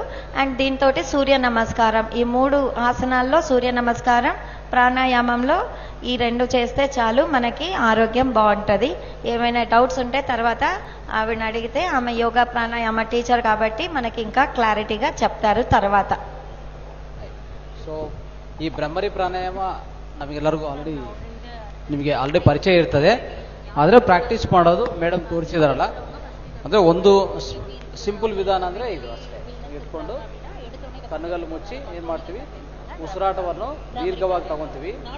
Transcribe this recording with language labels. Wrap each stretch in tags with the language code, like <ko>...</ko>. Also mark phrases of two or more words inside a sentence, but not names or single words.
<te>అండ్ దీంతో సూర్య నమస్కారం, ఈ 3 ఆసనాల్లో సూర్య నమస్కారం, ప్రాణాయామంలో ఈ 2 చేస్తే చాలు, మనకి ఆరోగ్యం బాగుంటుంది. ఏమైనా డౌట్స్ ఉంటే తర్వాత ఆవిడని అడిగితే ఆమె యోగా ప్రాణాయామ టీచర్ కాబట్టి మనకి ఇంకా క్లారిటీగా చెప్తారు తర్వాత.</te> <kn>ಸೊ ಈ ಬ್ರಹ್ಮರಿ ಪ್ರಾಣಾಯಾಮ ನಮಗೆಲ್ಲರಿಗೂ ನಿಮಗೆ ಆಲ್ರೆಡಿ ಪರಿಚಯ ಇರ್ತದೆ. ಆದರೆ ಪ್ರಾಕ್ಟೀಸ್ ಮಾಡೋದು ಮೇಡಮ್ ತೋರಿಸಿದಾರಲ್ಲ, ಅಂದರೆ ಒಂದು ಸಿಂಪಲ್ ವಿಧಾನ ಅಂದರೆ ಇದು ಅಷ್ಟೇ. ಇಟ್ಕೊಂಡು ಕಣ್ಣುಗಲ್ಲು ಮುಚ್ಚಿ ಏನು ಮಾಡ್ತೀವಿ, ಉಸಿರಾಟವನ್ನು ದೀರ್ಘವಾಗಿ ತಗೊತೀವಿ.</kn>